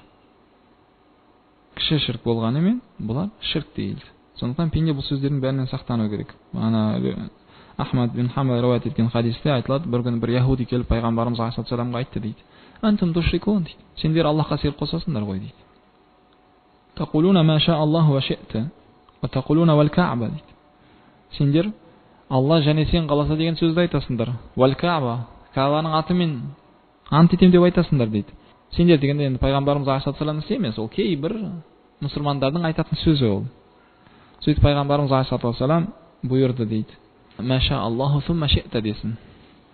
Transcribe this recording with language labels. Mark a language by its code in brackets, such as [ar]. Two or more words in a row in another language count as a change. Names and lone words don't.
[kk] Кіші ширк болғанымен, бұлар ширк дейді. Сондықтан пенде бұл сөздердің бәрінен сақтану керек. Ахмад бин Хамбал риуаят еткен хадисте айтылады, бір күні бір яһуди келіп пайғамбарымыз алейхиссаламға айтты дейді: [ar] "أنتم تشركون" [kk] дейді. "Сендер Аллахқа ширк қосасыңдар ғой" дейді. [ar] "تقولون ما شاء الله وشئت وتقولون والكعبة" дейді. [kk] Сендер Алла және сен қаласа деген сөзді айтасыңдар. [ar] والكعبة, [kk] Каъбаның атымен ант етем деп айтасыңдар дейді. Сендер дегенде енді пайғамбарымыз алейхиссаламның емес, ол кейбір мұсылмандардың айтатын сөзі ол. Сөйтіп пайғамбарымыз алейхиссалам бұйырды дейді: [ar] "ما شاء الله ثم شئت" [kk] десін.